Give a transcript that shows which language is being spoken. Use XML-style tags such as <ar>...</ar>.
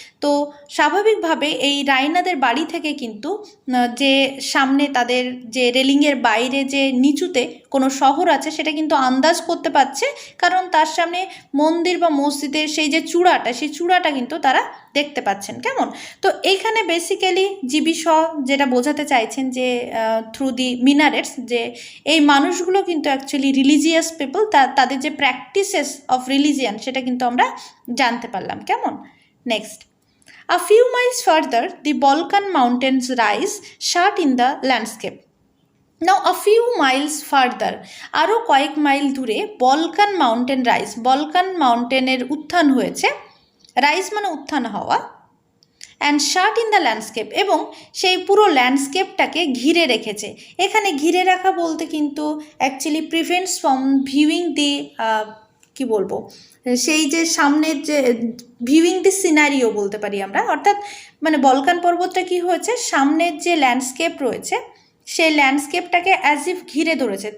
<bn>তো স্বাভাবিকভাবে এই রাইনাদের বাড়ি থেকে কিন্তু যে সামনে তাদের যে রেলিংয়ের বাইরে যে নিচুতে কোনো শহর আছে সেটা কিন্তু আন্দাজ করতে পারছে, কারণ তার সামনে মন্দির বা মসজিদের সেই যে চূড়াটা, সেই চূড়াটা কিন্তু তারা দেখতে পাচ্ছেন, কেমন? তো এইখানে বেসিক্যালি জিবি শ যেটা বোঝাতে চাইছেন যে থ্রু দি মিনারেটস, যে এই মানুষগুলো কিন্তু</bn> <en>actually religious people,</en> <bn>তাদের যে</bn> <en>practices of religion</en> <bn>সেটা কিন্তু আমরা জানতে পারলাম, কেমন?</bn> <en>Next, a few miles further the Balkan mountains rise shut in the landscape. Now a few miles further,</en> <bn>আরও কয়েক মাইল দূরে</bn> <en>Balkan mountain rise,</en> <bn>বলকান মাউন্টেনের উত্থান হয়েছে। রাইজ মানে উত্থান হওয়া।</bn> <en>and shirt in the landscape,</en> <bn>এবং সেই পুরো ল্যান্ডস্কেপটাকে ঘিরে রেখেছে। এখানে ঘিরে রাখা বলতে কিন্তু অ্যাকচুয়ালি</bn> <en>prevents from viewing the</en> <bn>কি বলবো, সেই যে সামনের যে</bn> <en>viewing the scenario</en> <bn>বলতে পারি আমরা, অর্থাৎ মানে বলকান পর্বতটা কি হয়েছে, সামনের যে ল্যান্ডস্কেপ রয়েছে সেই ল্যান্ডস্কেপটাকে অ্যাজ ইফ ঘিরে ধরেছে।</bn>